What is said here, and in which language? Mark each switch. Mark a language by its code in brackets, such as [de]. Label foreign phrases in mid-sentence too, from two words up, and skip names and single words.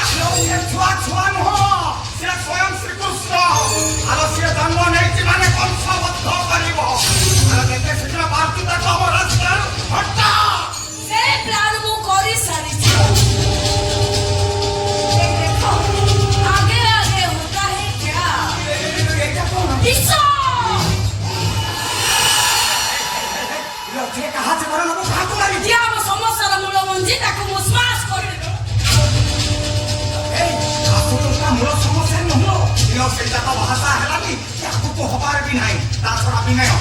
[or] ସେ ଛୁଆ ଛୁଆ ନୁହଁ, ସେ ସ୍ୱୟଂ ଶ୍ରୀକୃଷ୍ଣ। ଆଲୋ ସିଏ ଜନ୍ମ ନେଇଛି ମାନେ ବଂଶବଦ୍ଧ କରିବ। ଆଲୋ ଯେତେ ଶୀଘ୍ର ପାରୁଛୁ ତାକୁ ଆମ ରାସ୍ତାରୁ ହଟା। ସେ ପ୍ଲାନ ମୁଁ କରି ସାରିଛି। ଦେଖ ଆଗେ ଆଗେ [hi] होता है क्या? [or] ଏଇଟା କଣ? ବିଷ! ସେ କାହା ଜୀବନ ନବ କାହାକୁ ମାରିଛି? ଯିଏ ଆମ ସମସ୍ୟାର ମୂଳ ମଞ୍ଜି ତାକୁ ମୁଁ ସ୍ମାସ କରିଦେବି। ଆସୁତୋଷଟା ମୂଳ ସମସ୍ୟା ନୁହଁ। ଇଲୋ ସେଇଟା ତ ଭାଷା ହେଲାନି, ଆଗକୁ ହବାର ବି ନାହିଁ, ତା ଛଡା ବି ନାହିଁ।